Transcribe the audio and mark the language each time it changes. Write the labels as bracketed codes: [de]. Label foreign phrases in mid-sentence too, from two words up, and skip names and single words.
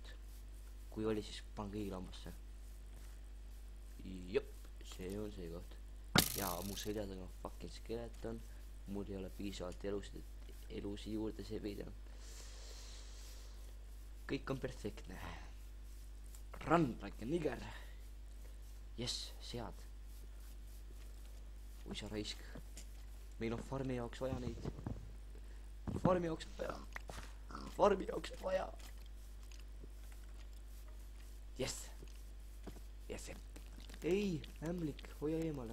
[et] kui oli, siis pan kõigile hambasse. jop, see on see koht. ja mu selja taga on [en] fucking skeleton. [et] mul ei ole piisavalt elusi juurde sebida. kõik on perfektne. [en] Run like a nigger. [et] Jess, sead. oi sa raisk. meil on farmi jaoks vaja neid. farmi jaoks vaja. Jess. ei, ämblik, hoia eemale.